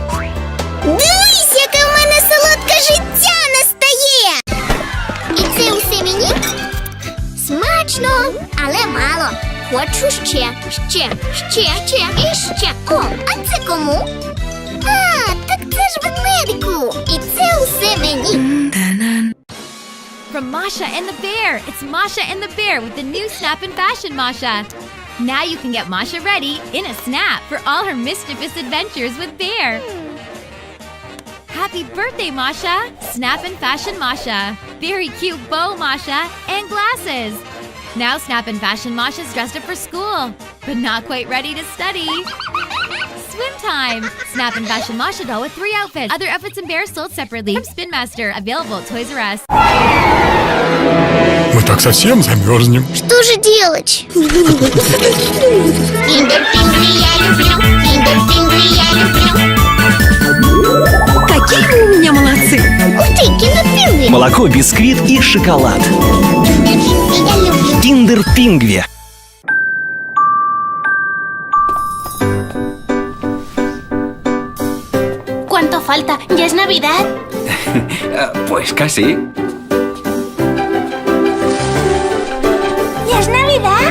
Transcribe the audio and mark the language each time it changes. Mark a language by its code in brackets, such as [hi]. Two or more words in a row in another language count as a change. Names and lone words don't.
[uk] Дивись, яке в мене солодке життя настає! І це усе мені? Смачно, але мало. Хочу ще і ще. О, а це кому? А, так це ж ведмедику. І це усе мені. [en] From Masha and the Bear, it's Masha and the Bear with the new Snap and Fashion Masha. Now you can get Masha ready in a snap for all her mischievous adventures with Bear. Happy birthday, Masha! Snap and Fashion Masha. Very cute bow, Masha, and glasses. Now Snap and Fashion Masha's dressed up for school, but not quite ready to study. Swim time! Snap and Fashion Masha doll with 3 outfits. Other outfits and bears sold separately from Spin Master. Available at Toys R Us. [ru] Мы так совсем замерзнем. Что же делать? Киндер-пингви я люблю, киндер-пингви я люблю. Какие вы у меня молодцы! Ух ты, киндер молоко, бисквит и шоколад. Я люблю. Kinder Pingvi. [es] ¿Cuánto falta? ¿Ya es Navidad? Pues casi. ¿Ya es Navidad?